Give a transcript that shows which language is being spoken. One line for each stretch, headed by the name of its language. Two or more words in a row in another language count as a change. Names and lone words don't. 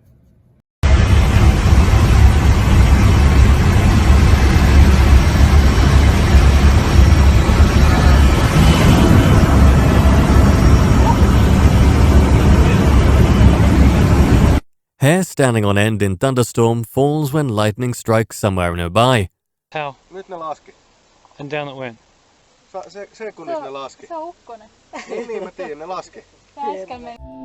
English: Hair standing on end in thunderstorm falls when lightning strikes somewhere nearby. How?
Finnish: Nyt ne laski.
English: And down it went.
Finnish: Sekunnissa ne laski. Se on ukkonen. Niin mä tiedän, ne laski. Se äsken meni.